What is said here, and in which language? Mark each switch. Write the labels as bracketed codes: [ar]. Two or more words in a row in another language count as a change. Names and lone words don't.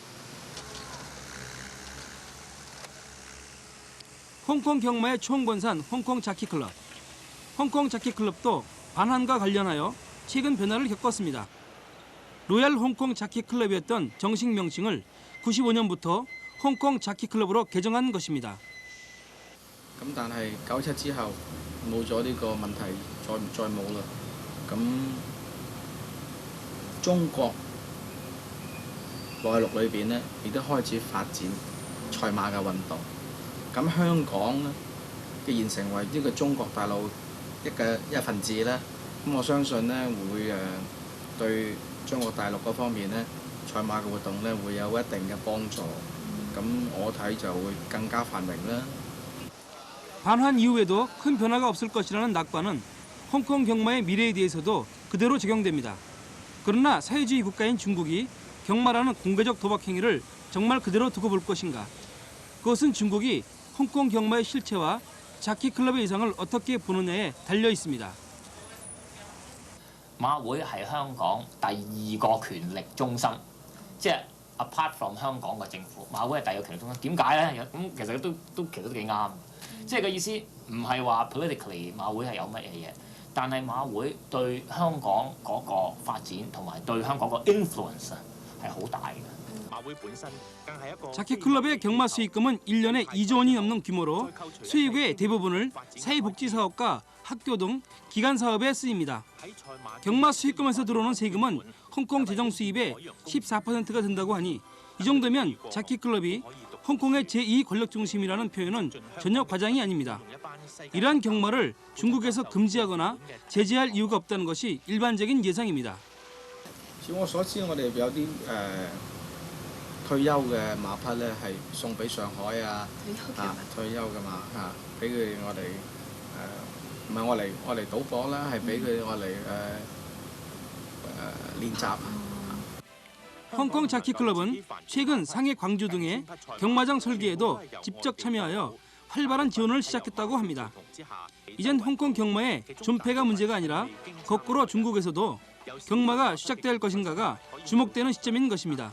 [ko] 홍콩 경마의 총본산 홍콩 자키클럽. 홍콩 자키클럽도 반환과 관련하여 최근 변화를 겪었습니다. 로얄 홍콩 자키클럽이었던 정식 명칭을 95년부터 홍콩 자키클럽으로 개정한 것입니다. [yue] 咁但係97之後冇咗呢個問題，再冇啦。咁中國內陸裏邊呢，亦都開始發展賽馬嘅運動。咁香港呢，既然成為呢個中國大陸一份子啦，咁我相信呢會對中國大陸嗰方面呢，賽馬嘅活動呢會有一定嘅幫助。咁我睇就會更加繁榮啦。 [ko] 반환 이후에도 큰 변화가 없을 것이라는 낙관은 홍콩 경마의 미래에 대해서도 그대로 적용됩니다. 그러나 사회주의 국가인 중국이 경마라는 공개적 도박 행위를 정말 그대로 두고 볼 것인가? 그것은 중국이 홍콩 경마의 실체와 자키클럽의 예상을 어떻게 보느냐에 달려 있습니다. [yue] 馬會係香港第二個權力中心，即係 [en] apart from [yue] 香港嘅政府，馬會係第二個權力中心。點解咧？咁其實都幾啱。即係個意思唔係話 politically 馬會係有乜嘢嘢，但係馬會對香港嗰個發展同埋對香港個 influence係好大嘅。 [ko] 자키클럽의 경마 수익금은 1년에 2조 원이 넘는 규모로 수익의 대부분을 사회복지 사업과 학교 등 기관 사업에 쓰입니다. 경마 수익금에서 들어오는 세금은 홍콩 재정 수입의 14%가 된다고 하니 이 정도면 자키클럽이 홍콩의 제2 권력 중심이라는 표현은 전혀 과장이 아닙니다. 이러한 경마를 중국에서 금지하거나 제재할 이유가 없다는 것이 일반적인 예상입니다. [yue] 據我所知，我哋有啲退休嘅馬匹咧，係送俾上海退休嘅馬俾佢我哋唔係我嚟賭博啦，係俾佢我嚟練習。 [ko] 홍콩 자키클럽은 최근 상해 광주 등의 경마장 설계에도 직접 참여하여 활발한 지원을 시작했다고 합니다. 이젠 홍콩 경마의 존폐가 문제가 아니라 거꾸로 중국에서도 경마가 시작될 것인가가 주목되는 시점인 것입니다.